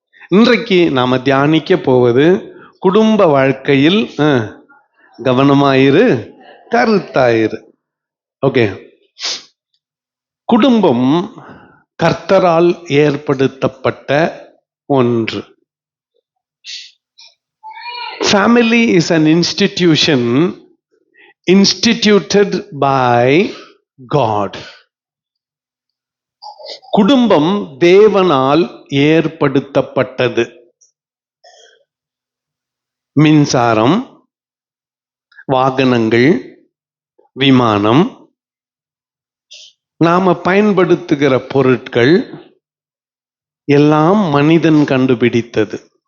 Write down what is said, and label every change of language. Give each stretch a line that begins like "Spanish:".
Tamil: இன்றைக்கு நாம தியானிக்க போவது குடும்ப வாழ்க்கையில் கவனமாயிரு, கருத்தாயிரு. ஓகே. குடும்பம் கர்த்தரால் ஏற்படுத்தப்பட்ட ஒன்று.
English: Family is an institution instituted by God.
Tamil: குடும்பம் தேவனால் ஏற்படுத்தப்பட்டது. மின்சாரம், வாகனங்கள், விமானம், நாம பயன்படுத்துகிற பொருட்கள் எல்லாம் மனிதன் கண்டுபிடித்தது.